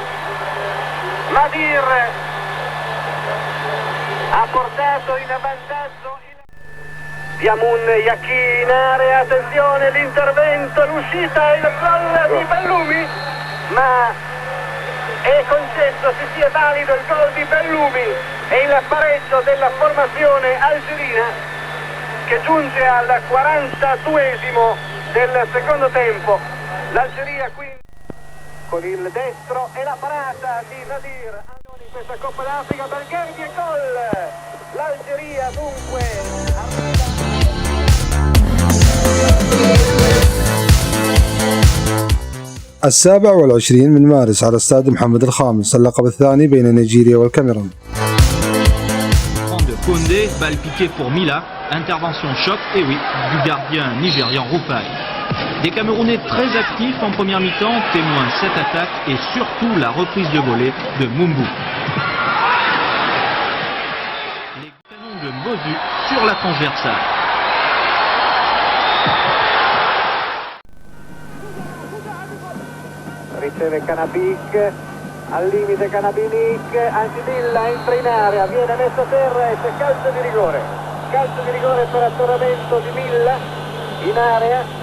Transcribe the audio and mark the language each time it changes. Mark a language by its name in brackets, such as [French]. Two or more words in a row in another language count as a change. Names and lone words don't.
[Italian] Madir ha portato in vantaggio Diamun Yaki in area, attenzione l'intervento, l'uscita e il gol di Bellumi, ma è concesso se sia valido il gol di Bellumi e il pareggio della formazione algerina che giunge al 42esimo del secondo tempo. L'Algeria quindi con il destro e la parata di Nadir in questa Coppa d'Africa, Belghetti e gol. L'Algeria dunque arriva. [Arabic] السابع والعشرين من مارس على استاد محمد الخامس اللقب الثاني بين نيجيريا والكاميرون. [French] De Condé, balle piquée pour Mila, intervention choc, et oui, du gardien nigérian Rufai. Des Camerounais très actifs en première mi-temps, témoins cette attaque et surtout la reprise de volée de Mumbu. Les canons de Bozu sur la transversale. [Italian] Riceve Kanabik, al limite Kanabinic, Ancidilla entra in area, viene messo a terra e c'è calcio di rigore. Calcio di rigore per atterramento di Milla in area.